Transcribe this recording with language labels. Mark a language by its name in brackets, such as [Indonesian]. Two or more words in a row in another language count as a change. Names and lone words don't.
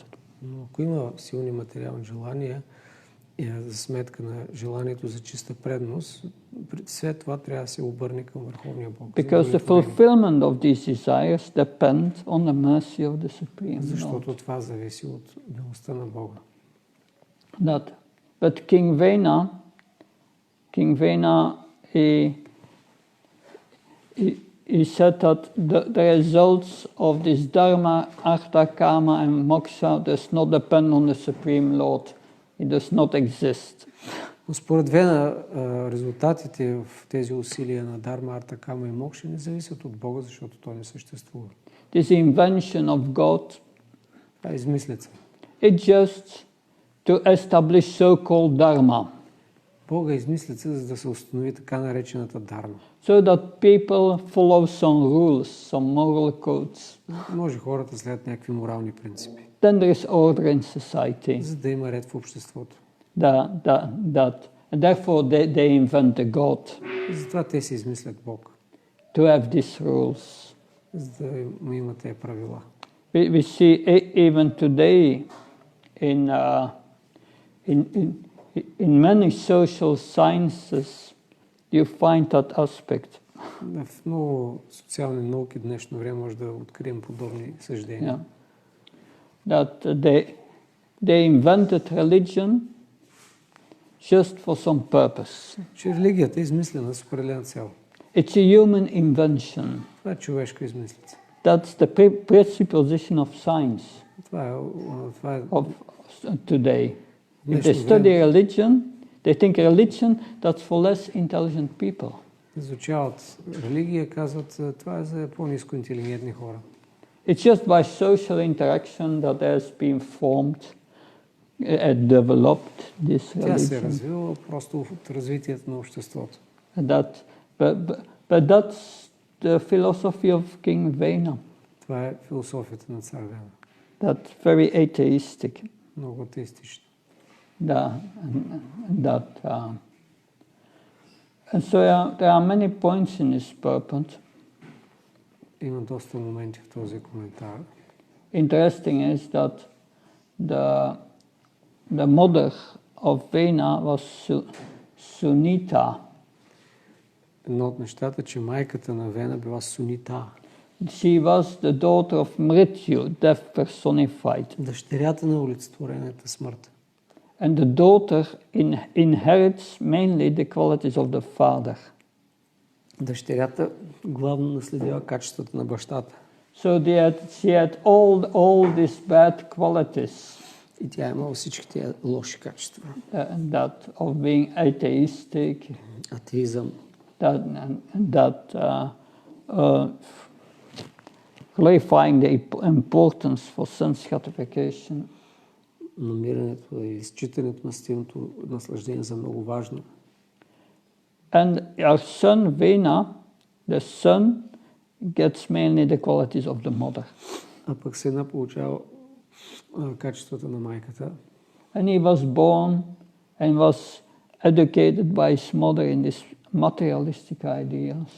[Bulgarian] Но ако има силни материални желания и за сметка на желанието за чиста преданост, след това трябва да се обърне към Върховния Бог. [English] Because the fulfillment of these desires depend on the mercy of the Supreme Lord. [Bulgarian] Защото това зависи от милостта на Бога. [English] But King Vena, he said that the results of this dharma, artha, kama and moksha does not depend on the Supreme Lord. It does not exist. [Bulgarian] Според Вена, резултатите в тези усилия на дарма, арта, кама и мокша не зависят от Бога, защото той не съществува. [English] This invention of God, [Bulgarian] това е измислица. [English] It's just to establish so-called dharma. [Bulgarian] Бога е измислица, за да се установи така наречената дарма. [English] So that people follow some rules, some moral codes. [Bulgarian] Може хората следят някакви морални принципи. [English] Then there is order in society. [Bulgarian] За да има ред в обществото. [English] And therefore they invent a God. [Bulgarian] И затова те си измислят Бог. [English] To have these rules. [Bulgarian] За да има тези правила. [English] We see even today in many social sciences you find that aspect. [Bulgarian] В много социални науки днешно време може да открием подобни съждения. [English] That they invented religion just for some purpose. [Bulgarian] Че религията е измислена с определена цел. [English] It's a human invention. [Bulgarian] Това е човешка измислица. [English] That's the presupposition of science. [Bulgarian] Това е [English] of today. If they study religion, they think religion that's for less intelligent people. [Bulgarian] Изучават религия, казват, това е за по-ниско интелигентни хора. [English] It's just by social interaction that has been formed and developed this religion. [Bulgarian] Тя се е развила просто от развитието на обществото. [English] But that's the philosophy of King Vena. [Bulgarian] Това е философията на цар Вена. [English] That's very atheistic. [Bulgarian] Много атеистично. [English] And so there are many points in this purport. [Bulgarian] Има доста моменти в този коментар. [English] Interesting is that the mother of Vena was Sunita. [Bulgarian] Едно от нещата, че майката на Вена била Сунита. [English] She was the daughter of Mrityu, death personified. [Bulgarian] Дъщерята на олицетворената смърт. [English] And the daughter inherits mainly the qualities of the father. [Bulgarian] Дъщерята главно наследява качествата на бащата. [English] So she had all these bad qualities. [Bulgarian] И тя имала всички тези лоши качества. [English] That of being atheistic. [Bulgarian] Атеизъм. [English] Clarifying the importance for sense gratification. [Bulgarian] Намирането и изчитането на стилното наслаждение за много важно. [English] And our son Vena, the son gets mainly the qualities of the mother. [Bulgarian] А пък сина получава качествата на майката. [English] And he was born and was educated by his mother in these materialistic ideas.